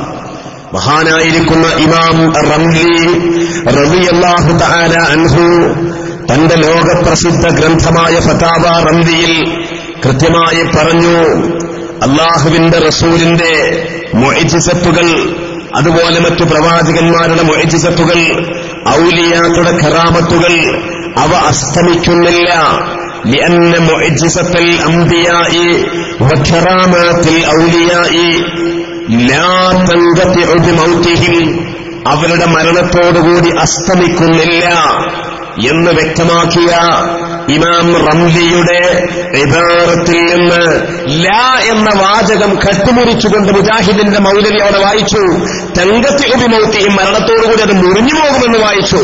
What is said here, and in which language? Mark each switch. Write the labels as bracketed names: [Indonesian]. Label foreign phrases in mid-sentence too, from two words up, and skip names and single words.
[Malayalam] മഹാനായിരിക്കുന്ന ഇമാം റംലി [Arabic] رضي الله تعالى عنه [Malayalam] തന്റെ ലോകപ്രസിദ്ധ ഗ്രന്ഥമായ ഫതാവ റംലിയിൽ കൃത്യമായി പറഞ്ഞു, അല്ലാഹുവിന്റെ റസൂലിന്റെ മുഅ്ജിസത്തുകൾ, അതുപോലെ മറ്റു പ്രവാചകന്മാരുടെ മുഅ്ജിസത്തുകൾ, ഔലിയാക്കളുടെ കറാമത്തുകൾ അവ അസ്തമിക്കുന്നില്ല. [Arabic] لأن معجزة الأنبياء وكرامات الأولياء لا تنقطع بموتهم. [Malayalam] അവരുടെ മരണത്തോടുകൂടി അസ്തമിക്കുന്നില്ല എന്ന് വ്യക്തമാക്കിയ ഇമാം റംലിയുടെ ഇബാറത്തിൽ നിന്ന് ലാ എന്ന വാചകം കട്ടുമുറിച്ചുകൊണ്ട് മുജാഹിദിന്റെ മൗലവി അവിടെ വായിച്ചു. [Arabic] تنقطع بموتهم, [Malayalam] മരണത്തോടുകൂടി അത് മുറിഞ്ഞു പോകുമെന്ന് വായിച്ചു.